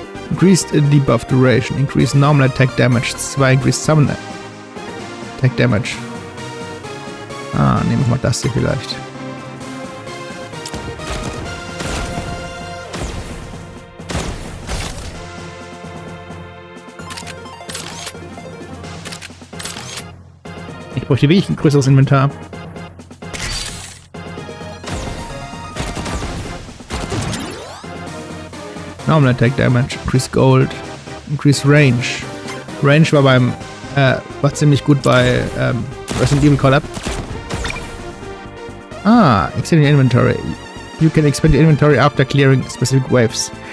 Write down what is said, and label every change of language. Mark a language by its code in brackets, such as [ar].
[en] Increased debuff duration. Increase normal attack damage. 2. Increase summon attack damage. [de] Nehmen wir mal das hier vielleicht. Ich bräuchte wirklich ein größeres Inventar. [en] Normal Attack Damage, Increase Gold, Increase Range. Range [de] war beim War ziemlich gut bei Resident Evil Collab. [en] Extend your inventory. You can expand your inventory after clearing specific waves.